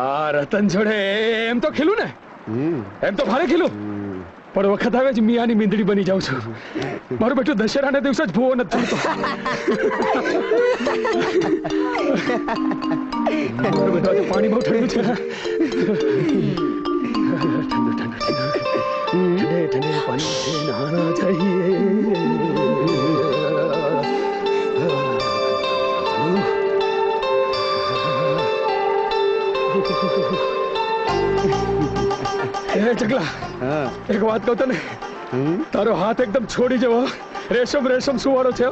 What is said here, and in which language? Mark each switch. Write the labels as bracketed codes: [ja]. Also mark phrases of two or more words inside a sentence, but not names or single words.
[gu] રતન જોડે એમ તો ખેલું ને, એમ તો ભારે ખેલું, પણ વખત આવે જ મિયાની મીંદડી બની જાઉં છું. મારું બેટું દશેરાના દિવસે જ ભૂવો નથી થતો. મારું બેટું આજે પાણી બહુ ઠંડુ છે. ઠંડુ ઠંડુ [hi] ठंडे ठंडे पानी से नहाना चाहिए. [gu] ચકલા, એક વાત કહું તને, તારો હાથ એકદમ છોડી જવો રેશમ રેશમ સુવાળો છે.